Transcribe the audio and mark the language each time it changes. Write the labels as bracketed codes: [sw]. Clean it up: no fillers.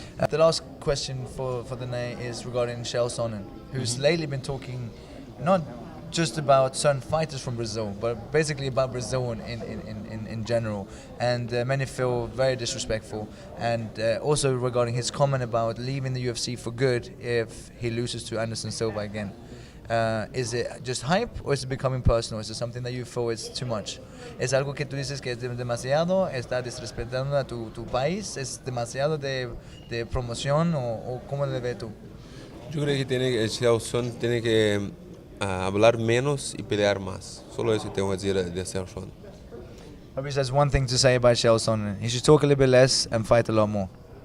[en] The last question for the night is regarding Chael Sonnen, who's lately been talking not just about certain fighters from Brazil, but basically about Brazil in general. And many feel very disrespectful. And also regarding his comment about leaving the UFC for good if he loses to Anderson Silva again. Is it just hype, or is it becoming personal? Is it something that you feel is too much? [es] ¿Es algo que tú dices que es demasiado? ¿Está disrespetando a tu país? ¿Es demasiado de promoción o cómo le ves tú? Yo creo que el Chael Sonnen tiene que hablar menos y pelear más. Solo eso tengo que decir de Chael Sonnen. [en] Fabricio has one thing to say about Chael Sonnen. He should talk a little bit less and fight a lot more.